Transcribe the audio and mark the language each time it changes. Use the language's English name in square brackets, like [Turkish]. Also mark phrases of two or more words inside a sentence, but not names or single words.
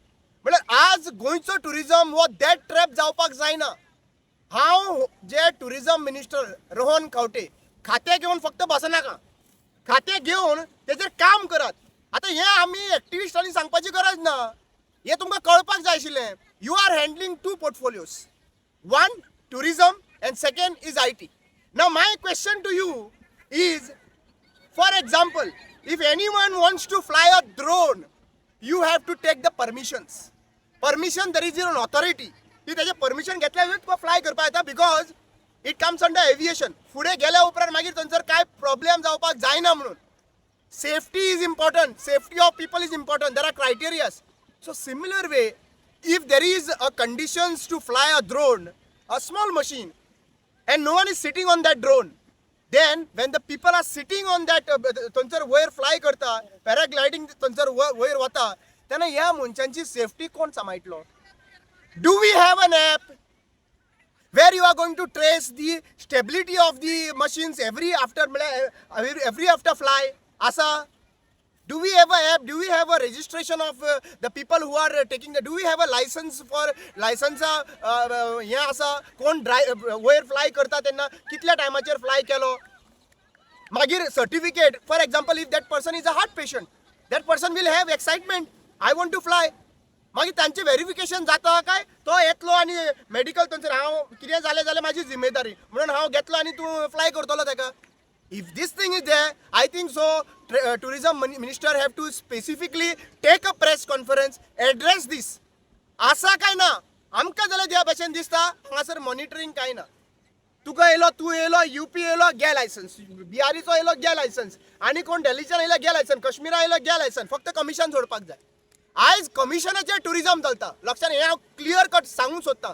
[Konkani] म्हळ्यार आज गोंयचो टुरिजम हो [English] death trap [Konkani] जावपाक जायना. हांव जे [English] tourism minister [Konkani] रोहन खंवटे खातें घेवन फक्त बसनाका, खातें घेवन तेजेर काम करात. आतां हें आमी एक्टिविस्टांनी सांगपाची गरज ना, हें तुमकां कळपाक जाय आशिल्लें. [English] You are handling 2 portfolios. One, tourism, and second is IT. Now my question to you is, for example, if anyone wants to fly a drone, you have to take the permissions. Permission, there is an authority. [Konkani] ती त्याचे परमिशन घेतल्यावर तुका फ्लाय करपाक येता, [English] because it comes under aviation. [Konkani] फुडें गेल्या उपरांत मागीर थंयसर काय प्रॉब्लेम जावपाक जायना म्हणून. [English] safety is important, safety of people is important, there are criterias. so similar way, if there is a conditions to fly a drone, a small machine, and no one is sitting on that drone, then when the people are sitting on that [Konkani] थंयसर वयर फ्लाय करता, पॅराग्लायडींग थंयसर वयर वता, तेन्ना ह्या मनशांची सेफ्टी कोण सांबाळटलो? [English] Do we have an app where you are going to trace the stability of the machines every after fly? Asa? Do we have an app? Do we have a registration of the people who are taking the? Do we have a license for license? [Konkani] हे आसा कोण वयर फ्लाय करता तेन्ना कितल्या टायमाचेर फ्लाय केलो. मागीर सर्टिफिकेट. [English] for example, if that person is a heart patient, that person will have excitement, I want to fly. [Konkani] मागीर तांचें व्हेरिफिकेशन जाता काय, तो येतलो आनी मेडिकल थंयसर हांव कितें जालें जाल्यार म्हाजी जिम्मेदारी म्हणून हांव घेतलो आनी तूं फ्लाय करतलो ताका. [English] If this thing is there, I think so tourism minister have to specifically take a press conference, address this. [Konkani] आसा काय ना, आमकां जाल्यार ह्या भशेन दिसता हांगासर मॉनिटरींग काय ना. तुका येयलो, तूं येयलो, UP येयलो, घे लायसन्स, बिहारीचो येयलो, घे लायसन्स, आनी कोण दिल्लीच्यान येयलो, घे लायसन्स, काश्मीरा येयलो, घे लायसन्स. फक्त कमिशन सोडपाक जाय. आयज कमिशनाचेर टुरिजम चलता. लक्षात, हें हांव [English] clear cut [Konkani] सांगूंक सोदतां.